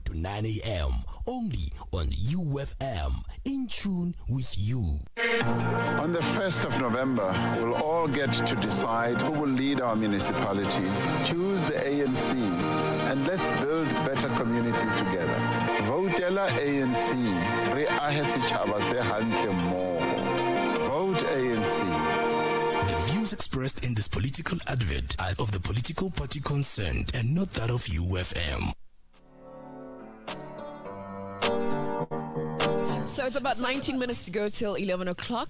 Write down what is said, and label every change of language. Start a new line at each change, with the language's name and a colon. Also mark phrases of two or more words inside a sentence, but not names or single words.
English: to 9 a.m. Only on UFM. In tune with you. On the 1st of November, we'll all get to decide who will lead our municipalities, choose the ANC, and let's build better communities together.
Southern Sotho: Votela ANC, re ahe setjhaba se hantle mmoho.
English: Vote ANC. The views expressed in this political advert are of the political party concerned and not that of UFM. So it's about 19 minutes to go till 11 o'clock.